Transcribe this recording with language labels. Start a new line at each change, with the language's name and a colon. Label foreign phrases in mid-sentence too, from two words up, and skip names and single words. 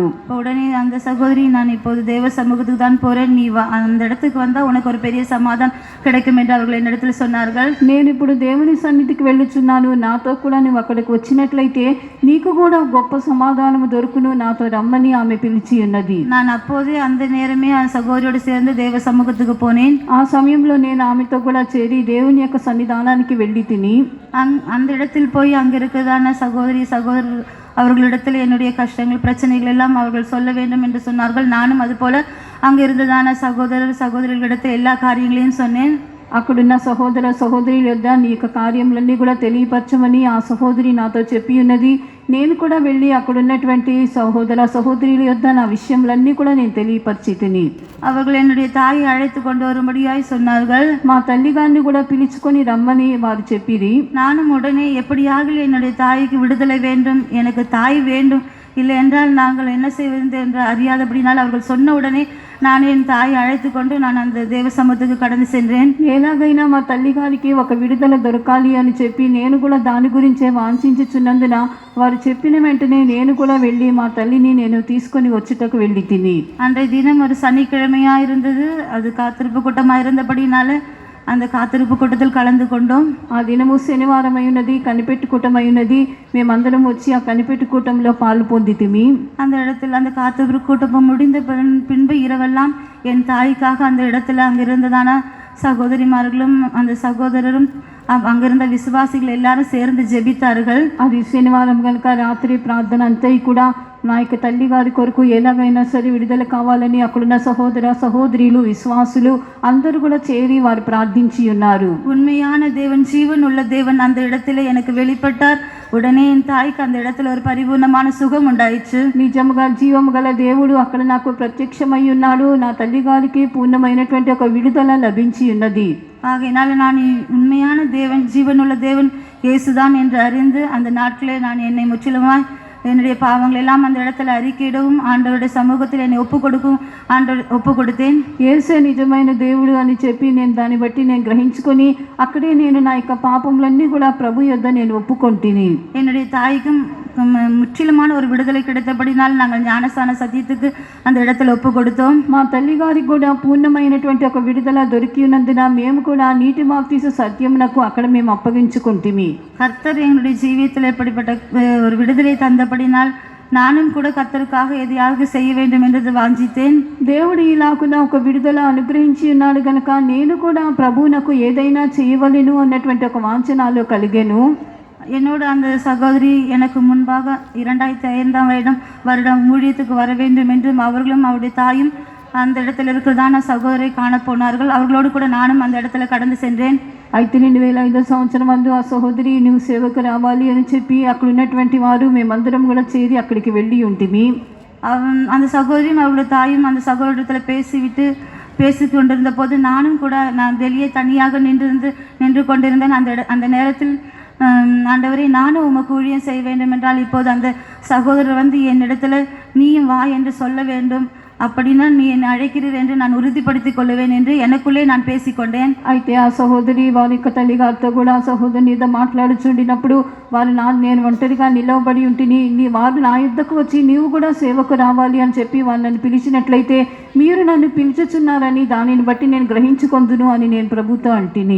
Tamil: உடனே அந்த சகோதரி, நான் இப்போது தேவ சமூகத்துக்கு தான் போறேன், நீ அந்த இடத்துக்கு வந்தா உனக்கு ஒரு பெரிய சமாதானம் கிடைக்கும் என்று அவர்கள் என்னிடத்தில் சொன்னார்கள்.
Telugu: నేను ఇప్పుడు దేవుని సన్నిధికి వెళ్ళుచున్నాను, నాతో కూడా నువ్వు అక్కడికి వచ్చినట్లయితే నీకు కూడా గొప్ప సమాధానము దొరుకును, నాతో రమ్మని ఆమె పిలిచి ఉన్నది.
Tamil: நான் அப்போதே அந்த நேரமே அந்த சகோதரியோடு சேர்ந்து தேவ சமூகத்துக்கு போனேன்.
Telugu: ఆ సమయంలో నేను ఆమెతో కూడా చేరి దేవుని యొక్క సన్నిధానానికి వెళ్ళి తిని
Tamil: அந்த இடத்தில் போய் அங்கே இருக்கிறதான சகோதரர் அவர்களிடத்தில் என்னுடைய கஷ்டங்கள் பிரச்சனைகள் எல்லாம் அவர்கள் சொல்ல வேண்டும் என்று சொன்னார்கள். நானும் அதுபோல அங்கே இருந்ததான சகோதரிகளிடத்தில் எல்லா காரியங்களையும் சொன்னேன்.
Telugu: అక్కడున్న సహోదరి యొద్ద నీ యొక్క కార్యములన్నీ కూడా తెలియపరచమని ఆ సహోదరి నాతో చెప్పి ఉన్నది. నేను కూడా వెళ్ళి అక్కడున్నటువంటి సహోదరుల యొద్ద నా విషయములన్నీ కూడా నేను తెలియపరిచి తిని
Tamil: அவர்கள் என்னுடைய தாயை அழைத்து கொண்டு வரும்படியாய் சொன்னார்கள்.
Telugu: మా తల్లి గారిని కూడా పిలుచుకొని రమ్మని వారు చెప్పిరి.
Tamil: நானும் உடனே எப்படியாக என்னுடைய தாய்க்கு விடுதலை வேண்டும், எனக்கு தாய் வேண்டும், இல்லை என்றால் நாங்கள் என்ன செய்வது என்று அறியாதபடினால் அவர்கள் சொன்ன உடனே நான் என் தாயை அழைத்து கொண்டு நான் அந்த தேவ சமூகத்துக்கு கடந்து சென்றேன்.
Telugu: ఎలాగైనా మా తల్లి గారికి ఒక విడుదల దొరకాలి అని చెప్పి నేను కూడా దాని గురించే వాంఛించుచున్నందున వారు చెప్పిన వెంటనే నేను కూడా వెళ్ళి మా తల్లిని నేను తీసుకొని వచ్చుటకు వెళ్ళి తిని
Tamil: அன்றைய தினம் ஒரு சனிக்கிழமையா இருந்தது. அது காத்திருப்பு கூட்டமாக இருந்தபடினால அந்த காத்திருப்பு கூட்டத்தில் கலந்து கொண்டோம்.
Telugu: ఆ దినము శనివారం అయినది, కనిపెట్టు కూటం అయినది. మేమందరం వచ్చి ఆ కనిపెట్టు కూటంలో పాలు పొందితిమి.
Tamil: அந்த இடத்துல அந்த காத்திருப்பு கூட்டம் முடிந்த பின்பு இரவெல்லாம் என் தாய்க்காக அந்த இடத்துல அங்கிருந்ததான சகோதரிமார்களும் அந்த சகோதரரும் அங்கிருந்த விசுவாசிகள் எல்லாரும் சேர்ந்து ஜெபித்தார்கள்.
Telugu: అది శనివారం కనుక రాత్రి ప్రార్థన అంతా కూడా నా యొక్క తల్లి గారి కొరకు ఎలాగైనా సరే విడుదల కావాలని అక్కడున్న సహోదరులు విశ్వాసులు అందరూ కూడా చేరి వారు ప్రార్థించి ఉన్నారు.
Tamil: உண்மையான தேவன், ஜீவன் உள்ள தேவன் அந்த இடத்துல எனக்கு வெளிப்பட்டார். உடனே என் தாய்க்கு அந்த இடத்துல ஒரு பரிபூர்ணமான சுகம் உண்டாயிற்று.
Telugu: నిజముగా జీవము గల దేవుడు అక్కడ నాకు ప్రత్యక్షమై ఉన్నాడు. నా తల్లి గారికి పూర్ణమైనటువంటి ఒక విడుదల లభించి ఉన్నది.
Tamil: ஆகையினால நான் உண்மையான தேவன், ஜீவனுள்ள தேவன் இயேசுதான் என்று அறிந்து அந்த நாட்களே நான் என்னை முற்றிலுமாய் என்னுடைய பாவங்கள் எல்லாம் அந்த இடத்துல அறிக்கையிடவும் ஆண்டவருடைய சமூகத்தில் என்னை ஒப்பு கொடுத்தேன்.
Telugu: యేసే నిజమైన దేవుడు అని చెప్పి నేను దాన్ని బట్టి నేను గ్రహించుకొని అక్కడే నేను నా యొక్క పాపములన్నీ కూడా ప్రభు యొద్ద నేను ఒప్పుకొంటిని.
Tamil: என்னுடைய தாய்க்கும் முற்றிலுமான ஒரு விடுதலை கிடைத்தபடினால் நாங்கள் ஞானஸ்தான சத்தியத்துக்கு அந்த இடத்துல ஒப்பு கொடுத்தோம்.
Telugu: మా తల్లి గారికి కూడా పూర్ణమైనటువంటి ఒక విడుదల దొరికి ఉన్నందున మేము కూడా నీటి బాప్తీసు సత్యమునకు అక్కడ మేము అప్పగించుకుంటిమి.
Tamil: கர்த்தர் என்னுடைய ஜீவியத்தில் எப்படிப்பட்ட ஒரு விடுதலை தந்தபடினால் நானும் கூட கர்த்தருக்காக எதையாவது செய்ய வேண்டும் என்று வாஞ்சித்தேன்.
Telugu: దేవుడు ఇలాగున ఒక విడుదల అనుగ్రహించి ఉన్నాడు కనుక నేను కూడా ప్రభువునకు ఏదైనా చేయవలెను అన్నటువంటి ఒక వాంఛనాలు కలిగెను.
Tamil: என்னோடு அந்த சகோதரி எனக்கு முன்பாக 2005 வருடம் ஊழியத்துக்கு வர வேண்டும் என்றும் அவர்களும் அவருடைய தாயும் அந்த இடத்துல இருக்கிறதான சகோதரை காணப்போனார்கள். அவர்களோடு கூட நானும் அந்த இடத்துல கடந்து சென்றேன்.
Telugu: అయితే 2005 సంవత్సరం ముందు ఆ సహోదరి నువ్వు సేవకు రావాలి అని చెప్పి అక్కడ ఉన్నటువంటి వారు మేమందరం కూడా చేరి అక్కడికి వెళ్ళి ఉంటిమి.
Tamil: அந்த சகோதரியும் அவருடைய தாயும் அந்த சகோதரத்தில் பேசி கொண்டிருந்த போது நானும் கூட நான் வெளியே தனியாக நின்று கொண்டிருந்தேன். அந்த நேரத்தில் ஆண்டவரே, நானும் உமக்கு ஊழியம் செய்ய வேண்டும் என்றால் இப்போது அந்த சகோதரர் வந்து என்னிடத்துல நீயும் வா என்று சொல்ல வேண்டும், அப்படின்னா நீ என்னை அழைக்கிறீர் என்று நான் உறுதிப்படுத்திக் கொள்ளுவேன் என்று எனக்குள்ளே நான் பேசிக்கொண்டேன்.
Telugu: అయితే ఆ సహోదరి వారి యొక్క తల్లిగారితో కూడా ఆ సహోదరుని ఏదో మాట్లాడుచుండినప్పుడు వారు నేను ఒంటరిగా నిలవబడి ఉంటిని, వారు నా యుద్ధకు వచ్చి నీవు కూడా సేవకు రావాలి అని చెప్పి వారు నన్ను పిలిచినట్లయితే మీరు నన్ను పిలుచుచున్నారని దానిని బట్టి నేను గ్రహించుకొందును అని నేను ప్రభుతో అంటిని.